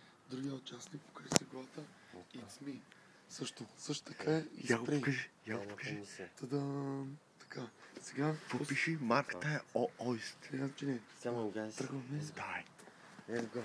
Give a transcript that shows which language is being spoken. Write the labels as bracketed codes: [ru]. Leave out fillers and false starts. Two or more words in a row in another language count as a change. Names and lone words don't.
[bg] другия участник, покажи си главата. [en] It's me. [bg] Също така е и спрей. Я го покажи. Та-дам! Така, сега... Какво пиши? Марката е Ойст. Сега, че не. [en] Come on, guys. [bg] Тръгваме. Дай. [en] Let's go.